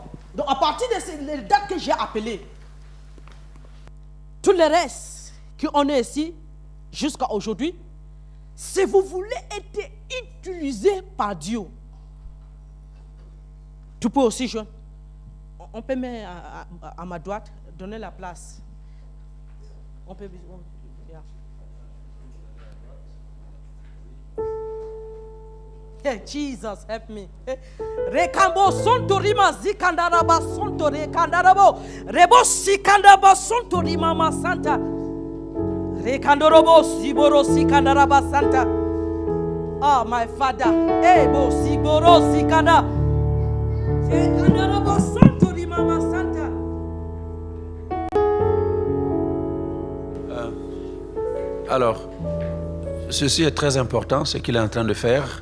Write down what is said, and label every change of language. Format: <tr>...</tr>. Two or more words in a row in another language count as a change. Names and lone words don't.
<fr>Donc à partir de ces dates que j'ai appelées, tout le reste qu'on est ici jusqu'à aujourd'hui, si vous voulez être utilisé par Dieu, tu peux aussi joindre. On peut mettre à ma droite, donner la place. On peut.</fr> <en>Yeah. Hey, Jesus, help me. Rekambo sontorima zikandaraba sontore kandarabo. Rebo sikandaba sontorima ma santa. Rekandorobo siboro sikandaraba santa. Oh, my Father. Hey, bo siboro sikanda. Rekandarabo sontorima ma santa.</en> <fr>Alors, ceci est très important, ce qu'il est en train de faire.</fr>